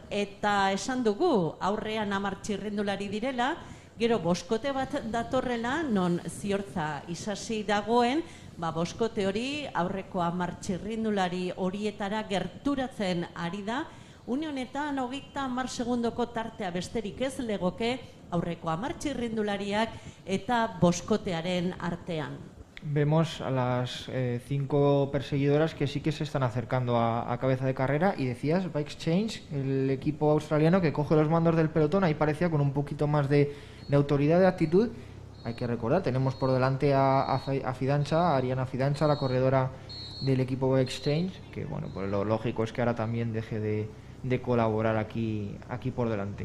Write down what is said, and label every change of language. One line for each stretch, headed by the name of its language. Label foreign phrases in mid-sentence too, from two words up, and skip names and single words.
Basque: Eta esan dugu, aurrean 10 txirrindulari direla, gero boskote bat datorrela, non Ziortza Isasi dagoen, boskote hori aurreko 10 txirrindulari horietara gerturatzen ari da. Une honetan 30 segundoko tartea besterik ez legoke aurreko 10 txirrindulariak eta boskotearen artean.
Spanish: Vemos a las 5 perseguidoras que sí que se están acercando a cabeza de carrera, y decías Bike Exchange, el equipo australiano que coge los mandos del pelotón, ahí parecía con un poquito más de autoridad, de actitud. Hay que recordar, tenemos por delante a Fidanza, a Ariana Fidanza, la corredora del equipo Exchange, que bueno, pues lo lógico es que ahora también deje de colaborar aquí por delante.